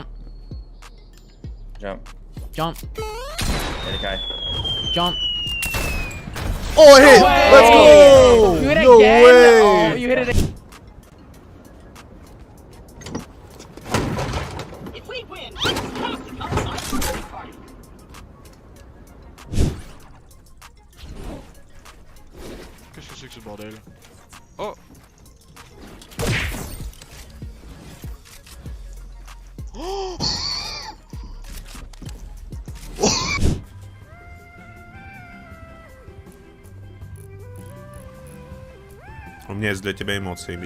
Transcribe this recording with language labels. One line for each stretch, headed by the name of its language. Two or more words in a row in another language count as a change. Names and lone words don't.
English: Jump. Hit a guy. Jump. Oh, I hit! No Let's go! You hit it No again? way! Oh, you hit it again. If we win,
French: Qu'est-ce que c'est que ce bordel? Oh!
Russian: У меня есть для тебя эмоции, Мить.